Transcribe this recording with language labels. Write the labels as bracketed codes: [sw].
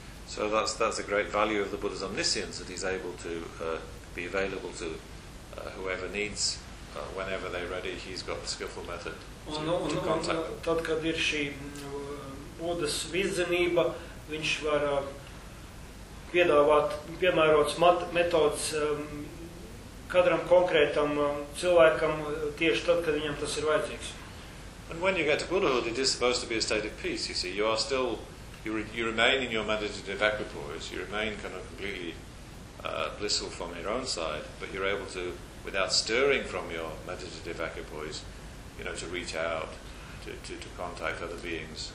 [en] So that's a great value of the Buddha's omniscience, that he's able to be available to whoever needs, whenever they're ready, he's got the skillful method to contact. [lv] Tad, kad ir šī Buddha's vizinība, viņš var piedāvāt piemērotas metodas kadram konkrētam cilvēkam tieši tad, kad viņam tas ir vajadzīgs. [en] And when you get to Buddhahood, it is supposed to be a state of peace, you see. You are still, you remain in your meditative equipoise, you remain kind of completely blissful from your own side, but you're able to, without stirring from your meditative equipoise, you know, to reach out, to contact other beings.